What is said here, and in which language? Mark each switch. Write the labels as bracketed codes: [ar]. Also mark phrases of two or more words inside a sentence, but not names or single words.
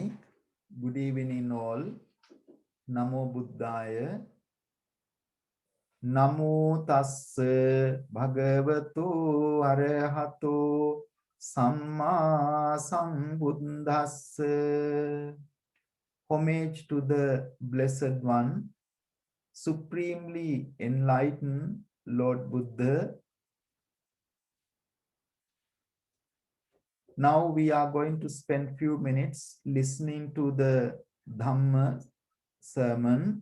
[en] Good evening all. [pi] නමෝ බුද්ධාය. නමෝ තස්ස භගවතු අරහතෝ සම්මා සම්බුද්දස්ස. [en] Homage to the Blessed One, supremely enlightened Lord Buddha. Now we are going to spend few minutes listening to the Dhamma sermon.